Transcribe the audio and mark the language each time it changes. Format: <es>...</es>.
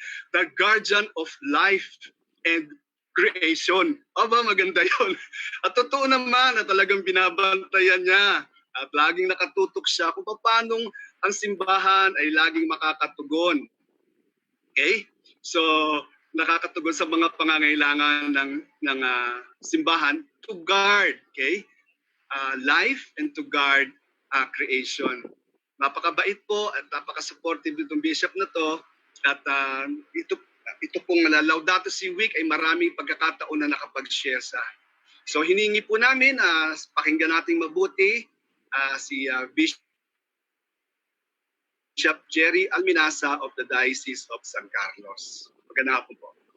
<en>The guardian of life and creation.</en> <tl>Aba, maganda yun. At totoo naman na talagang binabantayan niya At laging nakatutok siya kung paano ang simbahan ay laging makakatugon. Okay? So, nakakatugon sa mga pangangailangan ng simbahan</tl> <en>to guard,</en> <tl>okay?</tl> <en>Life and to guard creation.</en> <tl>Napakabait po at napaka-supportive nitong bishop na to. At ito pong Laudato Si Week ay maraming pagkakataon na nakapag-share sa. So hiningi po namin, pakinggan nating mabuti si Bishop Gerry Alminaza of the Diocese of San Carlos. Magandang hapon po.</tl>